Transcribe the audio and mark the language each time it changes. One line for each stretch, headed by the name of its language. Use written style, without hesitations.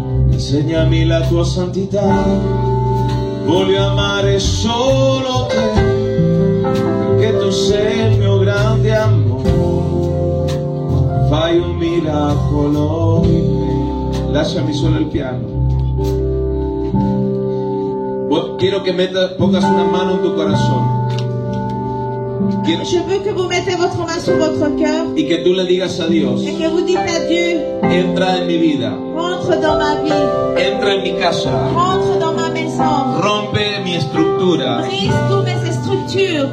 Italian: insegnami la tua santità, voglio amare solo te, perché tu sei il mio grande amore, fai un miracolo in me. Lasciami solo il piano.
Spanish: Quiero que pongas una mano en tu corazón.
French: Je veux que vous mettez votre main sur votre cœur
Spanish: Y que tú le digas a Dios,
French: et que vous dites à Dieu,
Spanish: entra en mi vida,
French: rentre dans ma vie,
Spanish: entra en mi casa,
French: rentre dans ma maison,
Spanish: rompe mi estructura,
French: brise toutes mes structures,